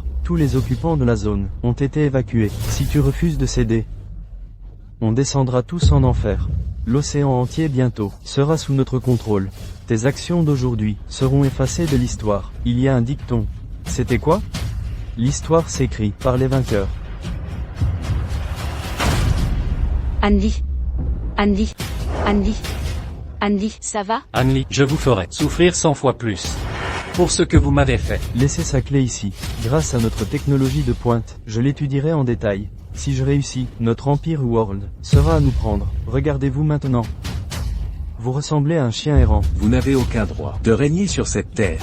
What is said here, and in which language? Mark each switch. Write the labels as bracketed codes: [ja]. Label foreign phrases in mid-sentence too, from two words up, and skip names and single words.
[fr] Tous les occupants de la zone ont été évacués. Si tu refuses de céder, on descendra tous en enfer. L'océan entier bientôt sera sous notre contrôle. Tes actions d'aujourd'hui seront effacées de l'histoire. Il y a un dicton. C'était quoi? L'histoire s'écrit par les vainqueurs. Han Li. Han Li. Han Li. Han Li, ça va? Han Li, je vous ferai souffrir 100 fois plus. Pour ce que vous m'avez fait. Laissez sa clé ici. Grâce à notre technologie de pointe, je l'étudierai en détail. Si je réussis, notre Empire World sera à nous prendre. Regardez-vous maintenant. Vous ressemblez à un chien errant. Vous n'avez aucun droit de régner sur cette terre.